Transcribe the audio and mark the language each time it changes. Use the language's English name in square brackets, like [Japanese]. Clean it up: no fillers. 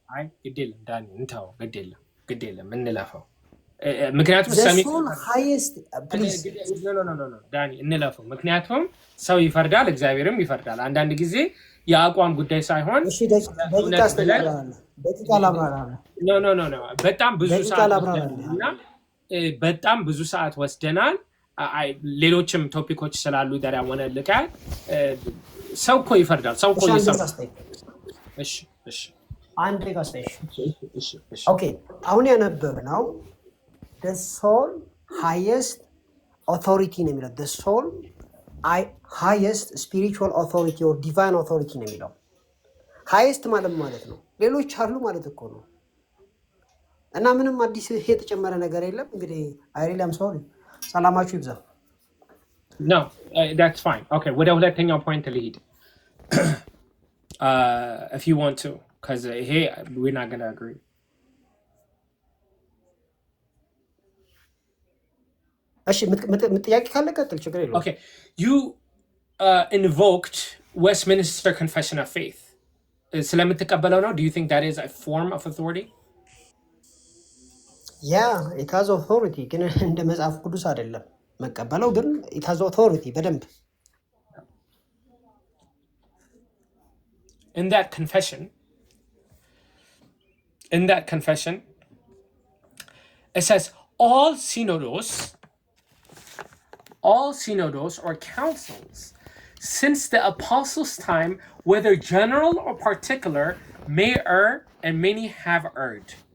[Amharic] አይ ግድ የለም ዳኒ እንተው፣ ግድ የለም እንለፈው። ምክንያቱም [English] the sole highest please [Amharic] no ዳኒ እንለፈው። ምክንያቱም ሰው ይፈርዳል፣ እግዚአብሔርም ይፈርዳል። አንዳንድ ጊዜ የአቋም ጉዳይ ሳይሆን ደቂቃ አስተላልፋለሁ። ደቂቃ ላብራራለሁ። ኖ በጣም ብዙ ሰዓት ወስደናልና በጣም ብዙ ሰዓት ወስደናል። ሌሎችም ቶፒኮች ስላሉ ዳራ ወነልካል። ሰው እኮ ይፈርዳል። ሰው እኮ ይሰማል። እሺ አንድ ደቂቃ እሺ ኦኬ። አሁን ያነበብነው [English] the sole highest authority [Amharic] ነው የሚለው [English] the sole highest spiritual authority or divine authority [Amharic] ነው የሚለው። highest ማለት ነው ሌሎች አሉ ማለት እኮ ነው። እና ምንም አዲስ የተጨመረ ነገር የለም። እንግዲህ [English] I really am sorry። [Amharic] ሰላማችሁ ይብዛ። [English] No, that's fine. [Amharic] Okay, ወደ ሁለተኛው ፖይንት ልሂድ. [English] If you want to, because here we're not going to agree. [Amharic] እሺ ጥያቄ ካለ ቀጥል፣ ችግር የለውም። [English] Okay, you invoked Westminster Confession of Faith. [Amharic] ስለምትቀበለው ነው? [English] Do you think that is a form of authority? it has authority [Amharic] ግን እንደ መጽሐፍ ቅዱስ አይደለም መቀበለው፣ ግን it has authority በደንብ። [English] In that confession, it says all synodos or councils since the apostles' time, whether general or particular, may err and many have erred.